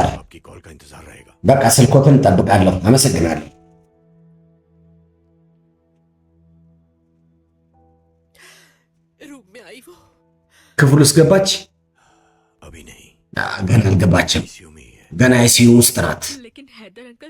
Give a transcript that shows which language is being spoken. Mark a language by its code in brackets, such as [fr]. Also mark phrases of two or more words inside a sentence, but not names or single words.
[hi] आपकी कॉल का इंतजार रहेगा। [am] በቃ ስልኮትን እጠብቃለሁ። አመሰግናለሁ። [hi] रूम में आई वो। [am] ክፍል ውስጥ ገባች? [hi] अभी नहीं, [am] ገና አልገባችም። [hi] ICU में ही है। [am] ገና አይሲዩ ውስጥ ናት። [hi] लेकिन हैदर अंकल